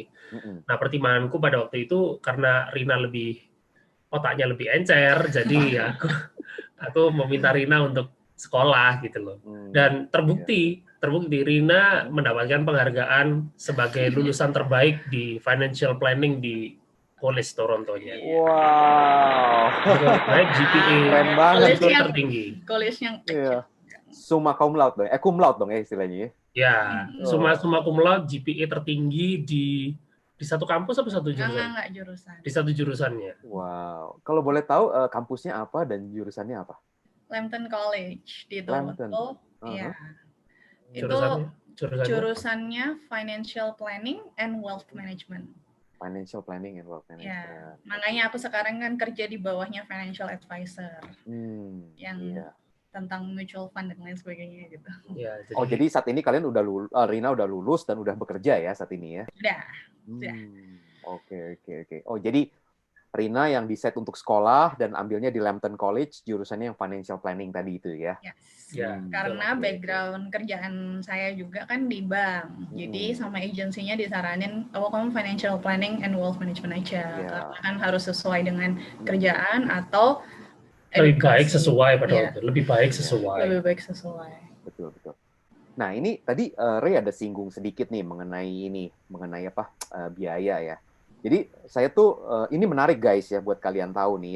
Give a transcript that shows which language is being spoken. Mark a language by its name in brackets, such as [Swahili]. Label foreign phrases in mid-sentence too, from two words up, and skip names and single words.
[Indonesian] Nah, pertimbanganku pada waktu itu karena Rina otaknya lebih encer, jadi ya aku meminta Rina untuk sekolah gitu loh. Dan terbukti Rina mendapatkan penghargaan sebagai lulusan terbaik di [English] financial planning [Indonesian] di College Toronto-nya. Wow. Baik GPA keren banget itu tertinggi. College yang kecil. [Latin] Summa cum laude dong. Cum laude dong [Indonesian] ya istilahnya. Ya, [Latin] summa cum laude [Indonesian] GPA tertinggi di satu kampus atau satu jurusan? Enggak, jurusan. Di satu jurusannya. Wow. Kalau boleh tahu kampusnya apa dan jurusannya apa? Lambton College di Toronto. Iya. Jurusannya Financial Planning and Wealth Management. Financial Planning and Wealth Management. Ya, makanya aku sekarang kan kerja di bawahnya [English] financial advisor. [Indonesian] Tentang [English] mutual fund [Indonesian] dan lain sebagainya gitu. Ya, jadi saat ini kalian Rina udah lulus dan udah bekerja ya saat ini ya? Udah. Oke. Oh, jadi Rina yang decide untuk sekolah dan ambilnya di Lambton College, jurusannya yang [English] financial planning [Indonesian] tadi itu ya? Yes. Karena background kerjaan saya juga kan di bank. Jadi sama agensinya disaranin, kamu [English] financial planning and wealth management [Indonesian] aja. Karena kan harus sesuai dengan kerjaan atau lebih baik sesuai pada waktu. Lebih baik sesuai. Betul. Nah, ini tadi Ray ada singgung sedikit nih mengenai apa biaya ya. Jadi saya tuh ini menarik guys ya buat kalian tahu nih ya.